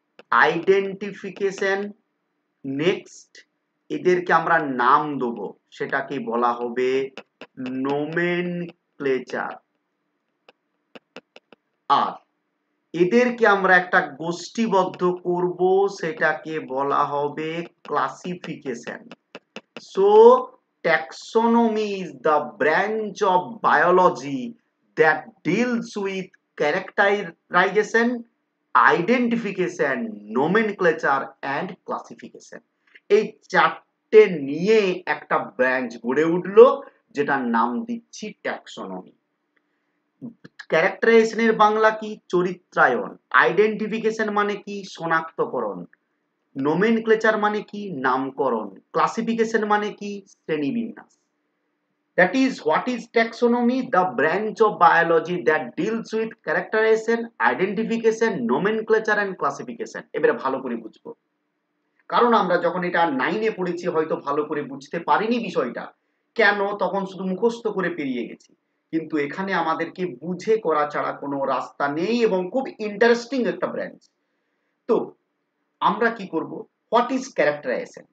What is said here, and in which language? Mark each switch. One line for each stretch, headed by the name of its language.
Bangla: Identification. Next এদেরকে আমরা নাম দেব, সেটাকে বলা হবে নোমেনক্লেচার। আর এদেরকে আমরা একটা গোষ্ঠীবদ্ধ করব, সেটাকে বলা হবে classification.
English: So taxonomy is the branch of biology that deals with characterization, identification, nomenclature and classification.
Bangla: এই চারটে নিয়ে একটা ব্রাঞ্চ গড়ে উঠলো, যেটার নাম দিচ্ছি ট্যাক্সোনমি। ক্যারেক্টারাইজেশনের বাংলা কি? চরিত্রায়ন। আইডেন্টিফিকেশন মানে কি? শনাক্তকরণ। নোমেনক্লেচার মানে কি? নামকরণ। ক্লাসিফিকেশন মানে কি? শ্রেণীবিন্যাস।
English: That is what is taxonomy, the branch of biology that deals with characterization, identification, nomenclature and classification.
Bangla: এবারে ভালো করে বুঝবো, কারণ আমরা যখন এটা 9-এ পড়েছি হয়তো ভালো করে বুঝতে পারিনি বিষয়টা। কেন? তখন শুধু মুখস্থ করে পেরিয়ে গেছি। কিন্তু এখানে আমাদেরকে বুঝে করা ছাড়া কোনো রাস্তা নেই এবং খুব ইন্টারেস্টিং একটা ব্রাঞ্চ। তো আমরা কি করব?
English: What is characterization?